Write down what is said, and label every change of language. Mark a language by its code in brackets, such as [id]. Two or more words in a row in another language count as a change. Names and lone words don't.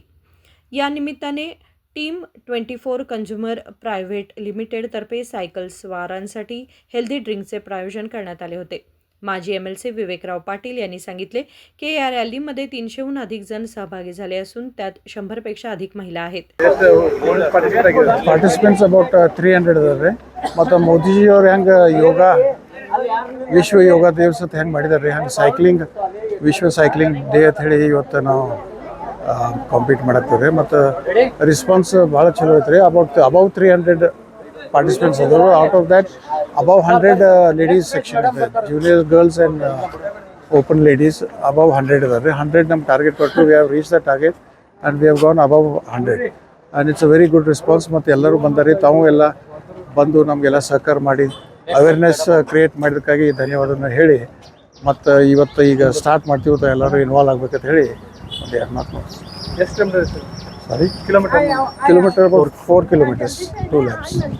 [mr] या निमित्ताने टीम 24 कंझ्युमर प्रायव्हेट लिमिटेडतर्फे सायकल स्वारांसाठी हेल्दी ड्रिंकचे प्रायोजन करण्यात आले होते. माजी MLC विवेकराव पाटील यांनी सांगितले की या रॅलीमध्ये 300हून अधिक जण सहभागी झाले असून त्यात 100पेक्षा अधिक महिला आहेत. [en] participants about [kn] 300 ಇದ್ದಾರೆ. ಮತ್ತು ಮೋದಿಜಿ ಅವರು ಹೆಂಗೆ ಯೋಗ ವಿಶ್ವ ಯೋಗ ದಿವಸ ಹೆಂಗೆ ಮಾಡಿದ್ದಾರೆ ಹಂಗೆ ಸೈಕ್ಲಿಂಗ್ ವಿಶ್ವ ಸೈಕ್ಲಿಂಗ್ ಡೇ ಅಂತ ಹೇಳಿ ಇವತ್ತು ನಾವು ಕಾಂಪೀಟ್ ಮಾಡತ್ತೀವಿ. ಮತ್ತು ರೆಸ್ಪಾನ್ಸ್ ಭಾಳ ಚಲೋ ಐತ್ರಿ. [en] above 300 participants [kn] ಅದಾರು. [en] out of that above 100 ladies section ಇದೆ. junior girls and open ladies above 100 ಇದ್ದಾರೆ. [kn] 100 ನಮ್ಮ ಟಾರ್ಗೆಟ್ ಕೊಟ್ಟು [en] we have reach the target and we have gone above 100 and it's a very good response. [kn] ಮತ್ತು ಎಲ್ಲರೂ ಬಂದಾರೆ. ತಾವು ಎಲ್ಲ ಬಂದು ನಮಗೆಲ್ಲ ಸಹಕಾರ ಮಾಡಿ [en] awareness create [kn] ಮಾಡಿದ್ದಕ್ಕಾಗಿ ಧನ್ಯವಾದನ ಹೇಳಿ ಮತ್ತು ಇವತ್ತು ಈಗ ಸ್ಟಾರ್ಟ್ ಮಾಡ್ತೀವಿ. ಎಲ್ಲರೂ ಇನ್ವಾಲ್ವ್ ಆಗ್ಬೇಕಂತ ಹೇಳಿ ಒಂದು 2 ಮಾತು. ಎಷ್ಟು ಸಾರಿ ಕಿಲೋಮೀಟರ್ [en] ಅಬೌಟ್ 4 kilometers 2 laps.